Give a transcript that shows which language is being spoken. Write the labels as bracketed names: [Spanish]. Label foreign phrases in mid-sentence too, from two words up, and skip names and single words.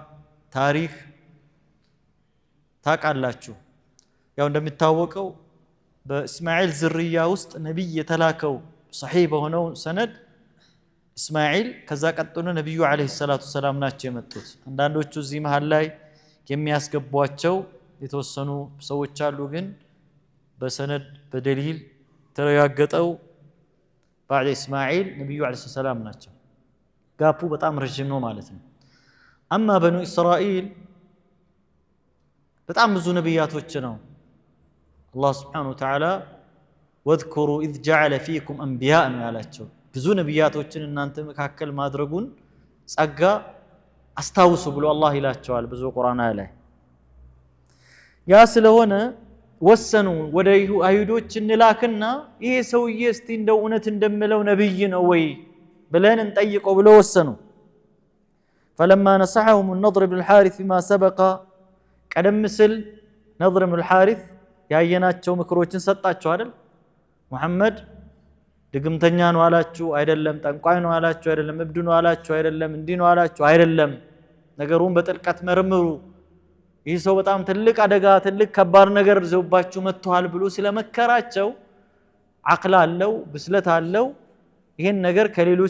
[Amharic] ታሪክ ታቃላችሁ ያው እንደሚታወቀው በእስማኤል ዝርያ ውስጥ ነብይ የተላከው صحيح በሆነው ሰነድ እስማኤል ከዛ ቀጥሎ ነብዩ [Arabic] عليه الصلاة السلام [Amharic] ናቸው የመጡት አንዳንዶቹ እዚህ መሃል ላይ የሚያስገቧቸው የተወሰኑ ሰዎች አሉ ግን በሰነድ በደሊል ተረጋገጠው [Arabic] بعد اسماعيل [Amharic] ነብዩ [Arabic] عليه السلام [Amharic] ናቸው ጋፑ በጣም ረጅም ነው ማለት ነው [Arabic] اما بنو اسرائيل [Amharic] በጣም ብዙ ነብያቶች ነው [Arabic] الله سبحانه وتعالى واذكروا اذ جعل فيكم انبياء [Amharic] ነው ያላቸው ብዙ ነብያቶችን እናንተ መካከል ማድረጉን ጸጋ አስታውሱ ብሎ አላህ ይላቸዋል ብዙ ቁርአን ላይ ያ ስለሆነ ወሰኑ ወደ አይሁዶች እንላክና ይሄ ሰውዬ እስቲ እንደው እውነት እንደምለው ነብይ ነው ወይ ብለን እንጠይቀው ብለው ወሰኑ [Arabic] فلما نصحهم النضر بن الحارث فيما سبق [Amharic] ቀደም ሲል ነضر [Arabic] بن الحارث [Amharic] ያየናቸው ምክሮችን ሰጣቸው አይደል መሐመድ ድግምተኛ ነው አላችሁ አይደለም ጠንቋይ ነው አላችሁ አይደለም እብድ ነው አላችሁ አይደለም እንዲህ ነው አላችሁ አይደለም ነገሩን በጥልቀት መርምሩ ይህ ሰው በጣም ትልቅ አደጋ ትልቅ ከባድ ነገር ዘውባችሁ መጥቷል ብሎ ስለመከራቸው አቅል አለው ብስለት አለው ይሄን ነገር ከሌሎች